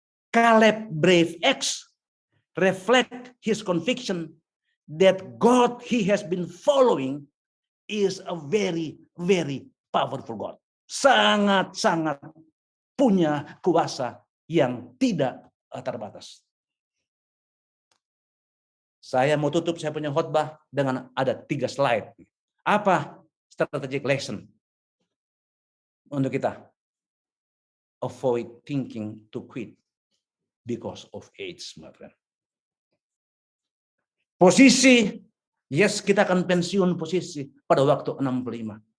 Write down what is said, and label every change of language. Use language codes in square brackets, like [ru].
[en] Caleb brave acts reflect his conviction that God he has been following is a very, very powerful God. [id] Sangat-sangat punya kuasa yang tidak terbatas. Saya mau tutup saya punya khotbah dengan ada 3 slide. Apa [en] strategic lesson [id] untuk kita? [en] Avoid thinking to quit because of age, my friend. [id] Posisi, yes kita akan pensiun posisi pada waktu 65.